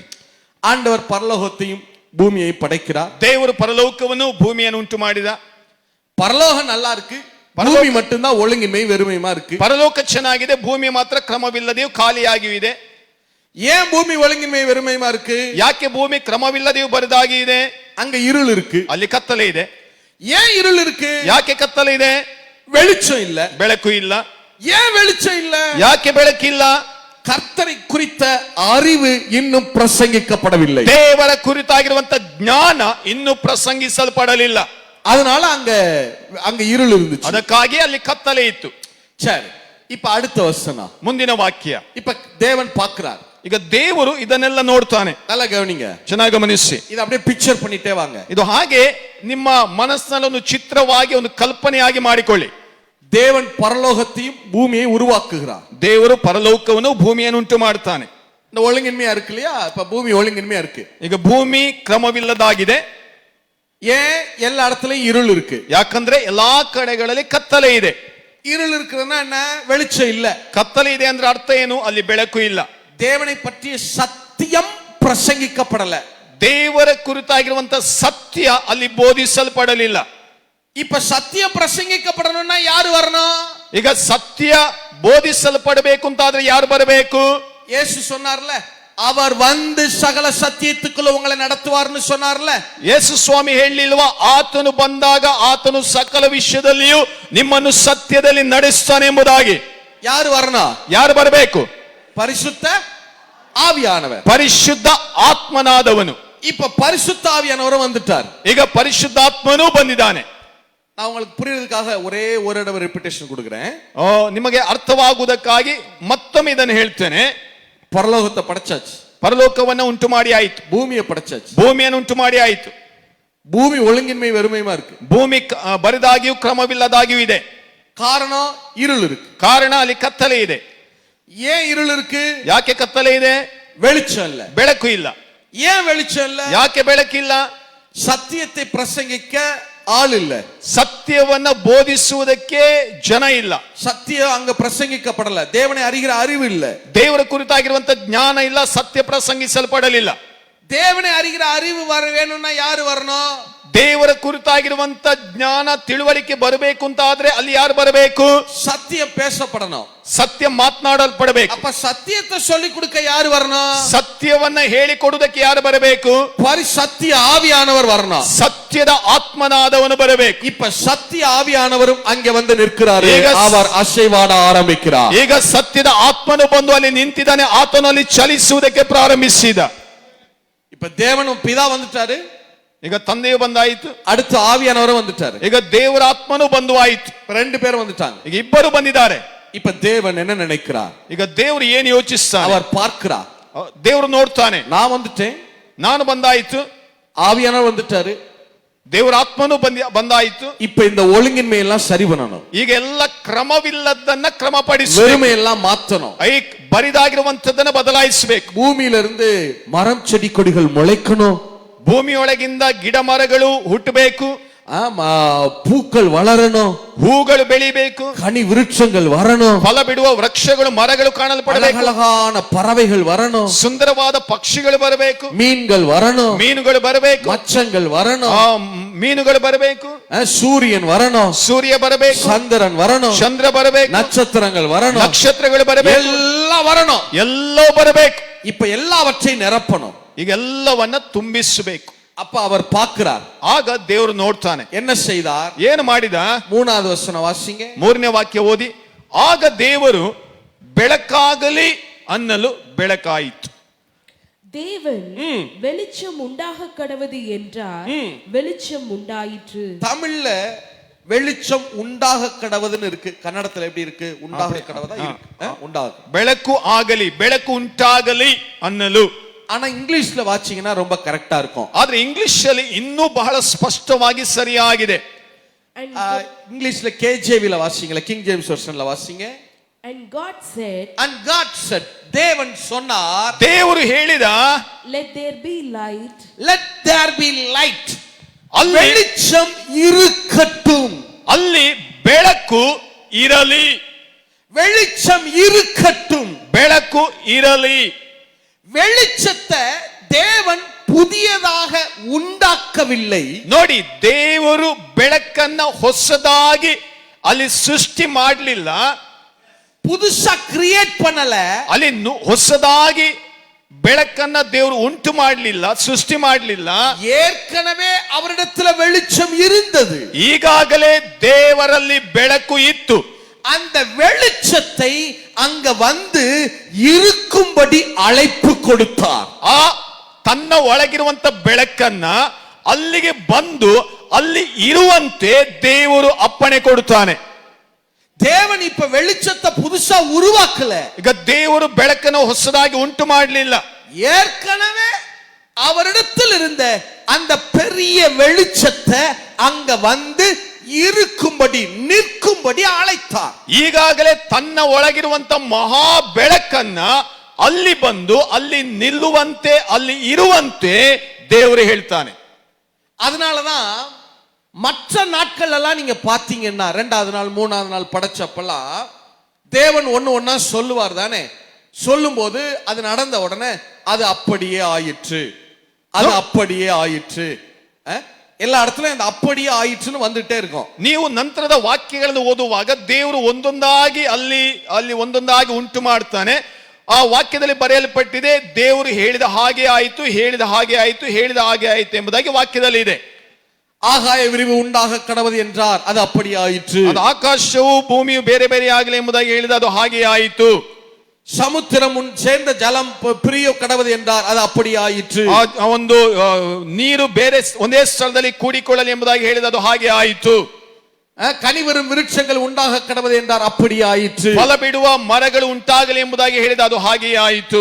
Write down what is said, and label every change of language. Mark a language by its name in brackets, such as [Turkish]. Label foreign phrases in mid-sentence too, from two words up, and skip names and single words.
[Tamil] ஆண்டவர் பரலோகத்தையும் பூமியை படைக்கிறார். [Kannada] ದೇವರು ಪರಲೋಕವನ್ನು ಭೂಮಿಯನ್ನು ಉಂಟು ಮಾಡಿದ. [Tamil] பரலோகம் நல்லா இருக்கு, பூமி மட்டும்தான் ஒழுங்கின்மை வெறுமையுமா இருக்கு. [Kannada] ಪರಲೋಕ ಚೆನ್ನಾಗಿದೆ, ಭೂಮಿ ಮಾತ್ರ ಕ್ರಮವಿಲ್ಲದೆಯೂ ಖಾಲಿಯಾಗಿಯೂ ಇದೆ. [Tamil] ஏன் பூமி ஒழுங்கின்மை வெறுமையுமா இருக்கு? [Kannada] ಯಾಕೆ ಭೂಮಿ ಕ್ರಮವಿಲ್ಲದೆಯೂ ಬರಿದಾಗಿ ಇದೆ? [Tamil] அங்க இருள் இருக்கு. [Kannada] ಅಲ್ಲಿ ಕತ್ತಲೆ ಇದೆ. [Tamil] ஏன் இருள் இருக்கு? [Kannada] ಯಾಕೆ ಕತ್ತಲೆ ಇದೆ? [Tamil] வெளிச்சம் இல்ல. [Kannada] ಬೆಳಕು ಇಲ್ಲ. [Tamil] ஏன் வெளிச்சம் இல்ல? [Kannada] ಯಾಕೆ ಬೆಳಕಿಲ್ಲ? [Tamil] கர்த்தரை குறித்த அறிவு இன்னும் பிரசங்கிக்கப்படவில்லை. [Kannada] ದೇವರ ಕುರಿತಾಗಿರುವಂತ ಜ್ಞಾನ ಇನ್ನೂ ಪ್ರಸಂಗಿಸಲ್ಪಡಲಿಲ್ಲ. [Tamil] அதனால அங்க இருள் இருந்துச்சு. [Kannada] ಅದಕ್ಕಾಗಿ ಅಲ್ಲಿ ಕತ್ತಲೆ ಇತ್ತು. [Tamil] சரி, இப்ப அடுத்த வசனம், [Kannada] ಮುಂದಿನ ವಾಕ್ಯ. [Tamil] இப்ப தேவன் பார்க்கிறார். [Kannada] ಈಗ ದೇವರು ಇದನ್ನೆಲ್ಲ ನೋಡ್ತಾನೆ. [Tamil] நல்லா கவனிங்க, [Kannada] ಚೆನ್ನಾಗಿ ಗಮನಿಸಿ. [Tamil] இது அப்படியே பிக்சರ್ பண்ணிட்டே வாங்க. [Kannada] ಇದು ಹಾಗೆ ನಿಮ್ಮ ಮನಸ್ಸಿನಲ್ಲಿ ಒಂದು ಚಿತ್ರವಾಗಿ, ಒಂದು ಕಲ್ಪನೆಯಾಗಿ ಮಾಡಿಕೊಳ್ಳಿ. [Tamil] தேவன் பரலோகத்தையும் பூமியை உருவாக்குகிறார். [Kannada] ದೇವರು ಪರಲೋಕವನ್ನು ಭೂಮಿಯನ್ನು ಉಂಟು ಮಾಡ್ತಾನೆ. [Tamil] இந்த ஒழுங்கின்மையா இருக்கு இல்லையா? இப்ப பூமி ஒழுங்கின்மையா இருக்கு. [Kannada] ಈಗ ಭೂಮಿ ಕ್ರಮವಿಲ್ಲದಾಗಿದೆ. [Tamil] ஏன் எல்லா இடத்துலயும் இருள் இருக்கு? [Kannada] ಯಾಕಂದ್ರೆ ಎಲ್ಲಾ ಕಡೆಗಳಲ್ಲಿ ಕತ್ತಲೆ ಇದೆ. [Tamil] இருள் இருக்குதுன்னா என்ன? வெளிச்சம் இல்ல. [Kannada] ಕತ್ತಲೆ ಇದೆ ಅಂದ್ರೆ ಅರ್ಥ ಏನು? ಅಲ್ಲಿ ಬೆಳಕು ಇಲ್ಲ. [Tamil] தேவனை பற்றிய சத்தியம் பிரசங்கிக்கப்படல. [Kannada] ದೇವರ ಕುರಿತಾಗಿರುವಂತ ಸತ್ಯ ಅಲ್ಲಿ ಬೋಧಿಸಲ್ಪಡಲಿಲ್ಲ. [Tamil] இப்ப சத்தியம் பிரசங்கிக்கப்படணும்னா யாரு வரணும்? [Kannada] ಈಗ ಸತ್ಯ ಬೋಧಿಸಲ್ಪಡಬೇಕು ಅಂತಾದ್ರೆ ಯಾರು ಬರಬೇಕು? [Tamil] இயேசு சொன்னார்ல, அவர் வந்து சகல சத்தியத்துக்குள்ள உங்களை நடத்துவார்னு சொன்னார்ல. [Kannada] ಯೇಸು ಸ್ವಾಮಿ ಹೇಳಲಿಲ್ವಾ, ಆತನು ಬಂದಾಗ ಆತನು ಸಕಲ ವಿಷಯದಲ್ಲಿಯೂ ನಿಮ್ಮನ್ನು ಸತ್ಯದಲ್ಲಿ ನಡೆಸ್ತಾನೆ ಎಂಬುದಾಗಿ? [Tamil] யாரு வரணும்? [Kannada] ಯಾರು ಬರಬೇಕು? [Tamil] பரிசுத்த ஆவியானவர். [Kannada] ಪರಿಶುದ್ಧ ಆತ್ಮನಾದವನು. [Tamil] இப்ப பரிசுத்த ஆவியானவரும் வந்துட்டார். [Kannada] ಈಗ ಪರಿಶುದ್ಧಾತ್ಮನೂ ಬಂದಿದ್ದಾನೆ. [Tamil] நான் உங்களுக்கு புரியுறதுக்காக ஒரே ஒரு தடவை ரிப்பீட்டேஷன் கொடுக்கிறேன். [Kannada] ನಿಮಗೆ ಅರ್ಥವಾಗುವುದಕ್ಕಾಗಿ ಮತ್ತೊಮ್ಮೆ ಇದನ್ನು ಹೇಳ್ತೇನೆ. [Tamil] பரலோகத்தை படைச்சாச்சு, [Kannada] ಪರಲೋಕವನ್ನ ಉಂಟು ಮಾಡಿ ಆಯಿತು, [Tamil] பூமியை படைச்சாச்சு. [Kannada] ಭೂಮಿಯನ್ನು ಉಂಟು ಮಾಡಿ ಆಯಿತು. [Tamil] பூமி ஒழுங்கின்மை வெறுமையுமா இருக்கு. [Kannada] ಭೂಮಿ ಬರಿದಾಗಿಯೂ ಕ್ರಮವಿಲ್ಲದಾಗಿಯೂ ಇದೆ. [Tamil] காரணம் இருள் இருக்கு. [Kannada] ಕಾರಣ ಅಲ್ಲಿ ಕತ್ತಲೆ ಇದೆ. [Tamil] ஏன் இருள் இருக்கு? [Kannada] ಯಾಕೆ ಕತ್ತಲೆ ಇದೆ? [Tamil] வெளிச்சம் இல்ல. [Kannada] ಬೆಳಕು ಇಲ್ಲ. [Tamil] ஏன் வெளிச்சம் இல்ல? [Kannada] ಯಾಕೆ ಬೆಳಕಿಲ್ಲ? [Tamil] சத்தியத்தை பிரசங்கிக்க ஆள் இல்ல. [Kannada] ಸತ್ಯವನ್ನ ಬೋಧಿಸುವುದಕ್ಕೆ ಜನ ಇಲ್ಲ. [Tamil] சத்தியம் அங்க பிரசங்கிக்கப்படல. தேவனை அறிகிற அறிவு இல்ல. [Kannada] ದೇವರ ಕುರಿತಾಗಿರುವಂತ ಜ್ಞಾನ ಇಲ್ಲ, ಸತ್ಯ ಪ್ರಸಂಗಿಸಲ್ಪಡಲಿಲ್ಲ. [Tamil] தேவனை அறிகிற அறிவு வர வேணும்னா யாரு வரணும்? [Kannada] ದೇವರ ಕುರಿತಾಗಿರುವಂತ ಜ್ಞಾನ ತಿಳುವಳಿಕೆ ಬರಬೇಕು ಅಂತ ಆದ್ರೆ ಅಲ್ಲಿ ಯಾರು ಬರಬೇಕು? [Tamil] சத்தியம் பேசப்படணும். [Kannada] ಸತ್ಯ ಮಾತನಾಡಲ್ಪಡಬೇಕು. [Tamil] அப்ப சத்தியத்தை சொல்லி கொடுக்க யாரு வரணும்? [Kannada] ಸತ್ಯವನ್ನ ಹೇಳಿಕೊಡುವುದಕ್ಕೆ ಯಾರು ಬರಬೇಕು? [Tamil] சத்திய ஆவியானவர் வரணும். [Kannada] ಸತ್ಯದ ಆತ್ಮನಾದವನು ಬರಬೇಕು. [Tamil] இப்ப சத்திய ஆவியானவரும் அங்க வந்து நிற்கிறாரு. [Kannada] ಈಗ [Tamil] அவர் அசைவாட ஆரம்பிக்கிறார். [Kannada] ಈಗ ಸತ್ಯದ ಆತ್ಮನು ಬಂದು ಅಲ್ಲಿ ನಿಂತಿದ್ದಾನೆ. ಆತನು ಅಲ್ಲಿ ಚಲಿಸುವುದಕ್ಕೆ ಪ್ರಾರಂಭಿಸಿದ. [Tamil] இப்ப தேவனும் பிதா வந்துட்டாரு. [Kannada] ಈಗ ತಂದೆಯು ಬಂದಾಯಿತು. [Tamil] அடுத்து ஆவியானவரும் வந்துட்டாரு. [Kannada] ಈಗ ದೇವರ ಆತ್ಮನು ಬಂದು ಆಯಿತು. [Tamil] ரெண்டு பேரும் வந்துட்டாங்க. [Kannada] ಈಗ ಇಬ್ಬರು ಬಂದಿದ್ದಾರೆ. [Tamil] இப்ப தேவன் என்ன நினைக்கிறார்? [Kannada] ಈಗ ದೇವರು ಏನು ಯೋಚಿಸ್ತಾನೆ? [Tamil] அவர் பார்க்கிறார். [Kannada] ದೇವರು ನೋಡ್ತಾನೆ. [Tamil] நான் வந்துட்டேன், [Kannada] ನಾನು ಬಂದಾಯಿತು, [Tamil] ஆவியானவர் வந்துட்டாரு, [Kannada] ದೇವರ ಆತ್ಮನು ಬಂದಾಯಿತು. [Tamil] இப்ப இந்த ஒழுங்கின்மை எல்லாம் சரி பண்ணணும். [Kannada] ಈಗ ಎಲ್ಲ ಕ್ರಮವಿಲ್ಲದನ್ನ ಕ್ರಮಪಡಿಸಿ [Tamil] வெறுமை எல்லாம் மாத்தணும். [Kannada] ಬರಿದಾಗಿರುವಂತದನ್ನ ಬದಲಾಯಿಸಬೇಕು. [Tamil] பூமியிலிருந்து மரம் செடி கொடிகள் முளைக்கணும். [Kannada] ಭೂಮಿಯೊಳಗಿಂದ ಗಿಡ ಮರಗಳು ಹುಟ್ಟಬೇಕು. [Tamil] பூக்கள் வளரணும். [Kannada] ಹೂಗಳು ಬೆಳಿಬೇಕು. [Tamil] கனி விருட்சங்கள் வரணும். [Kannada] ಫಲ ಬಿಡುವ ವೃಕ್ಷಗಳು ಮರಗಳು ಕಾಣಲ್ಪಡಬೇಕು. [Tamil] அழகான பறவைகள் வரணும். [Kannada] ಸುಂದರವಾದ ಪಕ್ಷಿಗಳು ಬರಬೇಕು. [Tamil] மீன்கள் வரணும். [Kannada] ಮೀನುಗಳು ಬರಬೇಕು. [Tamil] மச்சங்கள் வரணும். [Kannada] ಮೀನುಗಳು ಬರಬೇಕು. [Tamil] சூரியன் வரணும். [Kannada] ಸೂರ್ಯ ಬರಬೇಕು. [Tamil] சந்திரன் வரணும். [Kannada] ಚಂದ್ರ ಬರಬೇಕು. [Tamil] நட்சத்திரங்கள் வரணும். [Kannada] ನಕ್ಷತ್ರಗಳು ಬರಬೇಕು. [Tamil] எல்லாம் வரணும். [Kannada] ಎಲ್ಲೋ ಬರಬೇಕು. [Tamil] இப்ப எல்லாவற்றையும் நிரப்பணும். [Kannada] ಈಗ ಎಲ್ಲವನ್ನ ತುಂಬಿಸಬೇಕು. [Tamil] அப்ப அவர் பார்க்கிறார். [Kannada] ಆಗ ದೇವರು ನೋಡ್ತಾನೆ. [Tamil] என்ன செய்தார்? [Kannada] ಏನು ಮಾಡಿದ? [Tamil] 3வது வசனம் வாசிங்க. [Kannada] 3ನೇ ವಾಕ್ಯ ಓದಿ. ಆಗ ದೇವರು ಬೆಳಕಾಗಲಿ ಅನ್ನಲು ಬೆಳಕಾಯಿತು. [Tamil] தேவன் வெளிச்சம் உண்டாக கடவது என்றார், வெளிச்சம் உண்டாயிற்று. தமிழ்ல வெளிச்சம் உண்டாக கடவுதுன்னு இருக்கு. கன்னடத்துல எப்படி இருக்கு? உண்டாக கடவுதா இருக்கு. உண்டாக. [Kannada] ಬೆಳಕು ಆಗಲಿ, ಬೆಳಕು ಉಂಟಾಗಲಿ ಅನ್ನಲು. [Tamil] ஆனா இங்கிலீஷ்ல வாசிங்கன்னா ரொம்ப கரெக்டா இருக்கும். [Kannada] ಆದ್ರೆ ಇಂಗ್ಲಿಷ್ ಅಲ್ಲಿ ಇನ್ನೂ ಬಹಳ ಸ್ಪಷ್ಟವಾಗಿ ಸರಿಯಾಗಿದೆ. [Tamil] இங்கிலீஷ்ல கேஜேவில வாசிங்களா, கிங் ஜேம்ஸ் வெர்ஷன்ல வாசிங்க. [English] And God said, and God said, [Tamil] தேவன் சொன்னார், [Kannada] ದೇವರು ಹೇಳಿದ, [English] let there be light, let there be light. [Kannada] ಅಲ್ಲಿ [Tamil] வெளிச்சம் இருக்கட்டும். [Kannada] ಅಲ್ಲಿ ಬೆಳಕು ಇರಲಿ. [Tamil] வெளிச்சம் இருக்கட்டும். [Kannada] ಬೆಳಕು ಇರಲಿ. [Tamil] வெளிச்சத்தை தேவன் புதியதாக உண்டாக்கவில்லை. [Kannada] ನೋಡಿ, ದೇವರು ಬೆಳಕನ್ನ ಹೊಸದಾಗಿ ಅಲ್ಲಿ ಸೃಷ್ಟಿ ಮಾಡಲಿಲ್ಲ. [Tamil] புதுசா கிரியேட் பண்ணல. [Kannada] ಅಲ್ಲಿ ಹೊಸದಾಗಿ ಬೆಳಕನ್ನ ದೇವರು ಉಂಟು ಮಾಡಲಿಲ್ಲ, ಸೃಷ್ಟಿ ಮಾಡಲಿಲ್ಲ. [Tamil] ஏற்கனவே அவரிடத்துல வெளிச்சம் இருந்தது. [Kannada] ಈಗಾಗಲೇ ದೇವರಲ್ಲಿ ಬೆಳಕು ಇತ್ತು. [Tamil] அந்த வெளிச்சத்தை அங்க வந்து இருக்கும்படி அழைப்பு கொடுத்தார். [Kannada] ಆ ತನ್ನ ಒಳಗಿರುವಂತ ಬೆಳಕನ್ನ ಅಲ್ಲಿಗೆ ಬಂದು ಅಲ್ಲಿ ಇರುವಂತೆ ದೇವರು ಅಪ್ಪಣೆ ಕೊಡುತ್ತಾನೆ. [Tamil] தேவன் இப்ப வெளிச்சத்தை புதுசா உருவாக்கல. [Kannada] ಈಗ ದೇವರು ಬೆಳಕನ್ನು ಹೊಸದಾಗಿ ಉಂಟು ಮಾಡಲಿಲ್ಲ. [Tamil] ஏற்கனவே அவரிடத்தில் இருந்த அந்த பெரிய வெளிச்சத்தை அங்க வந்து இருக்கும்படி நிற்கும்படி அழைத்தார். [Kannada] ಈಗಾಗಲೇ ತನ್ನ ಒಳಗಿರುವಂತ ಮಹಾ ಬೆಳಕನ್ನ ಅಲ್ಲಿ ಬಂದು ಅಲ್ಲಿ ನಿಲ್ಲುವಂತೆ ಅಲ್ಲಿ ಇರುವಂತೆ ದೇವರು ಹೇಳ್ತಾನೆ. [Tamil] அதனாலதான் மற்ற நாட்கள் எல்லாம் நீங்க பாத்தீங்கன்னா 2வது நாள் 3வது நாள் படைச்சப்பெல்லாம் தேவன் ஒண்ணு ஒண்ணா சொல்லுவார் தானே. சொல்லும்போது அது நடந்த உடனே அது அப்படியே ஆயிற்று, அது அப்படியே ஆயிற்று. எல்லா இடத்துலயும் இந்த அப்படியே ஆயிற்றுன்னு வந்துட்டே இருக்கும். [Kannada] ನೀವು ನಂತರದ ವಾಕ್ಯಗಳನ್ನು ಓದುವಾಗ ದೇವರು ಒಂದೊಂದಾಗಿ ಅಲ್ಲಿ ಒಂದೊಂದಾಗಿ ಉಂಟು ಮಾಡ್ತಾನೆ. ಆ ವಾಕ್ಯದಲ್ಲಿ ಬರೆಯಲ್ಪಟ್ಟಿದೆ, ದೇವರು ಹೇಳಿದ ಹಾಗೆ ಆಯಿತು, ಹೇಳಿದ ಹಾಗೆ ಆಯಿತು, ಹೇಳಿದ ಹಾಗೆ ಆಯಿತು ಎಂಬುದಾಗಿ ವಾಕ್ಯದಲ್ಲಿ ಇದೆ. [Tamil] ஆகாய விரிவு உண்டாக கடவது என்றார், அது அப்படி ஆயிற்று. [Kannada] ಅದು ಆಕಾಶವು ಭೂಮಿಯು ಬೇರೆ ಬೇರೆ ಆಗಲಿ ಎಂಬುದಾಗಿ ಹೇಳಿದ, ಅದು ಹಾಗೆ ಆಯಿತು. [Tamil] சமுத்திரம் சேர்ந்த ஜலம் பிரிய கடவது என்றார், அது அப்படி ஆயிற்று. [Kannada] ಒಂದು ನೀರು ಬೇರೆ ಒಂದೇ ಸ್ಥಳದಲ್ಲಿ ಕೂಡಿಕೊಳ್ಳಲಿ ಎಂಬುದಾಗಿ ಹೇಳಿದ, ಅದು ಹಾಗೆ ಆಯಿತು. [Tamil] கனிவரும் விருட்சங்கள் உண்டாக கடவது என்றார், அப்படி ஆயிற்று. [Kannada] ಫಲ ಬಿಡುವ ಮರಗಳು ಉಂಟಾಗಲಿ ಎಂಬುದಾಗಿ ಹೇಳಿದ, ಅದು ಹಾಗೆ ಆಯಿತು.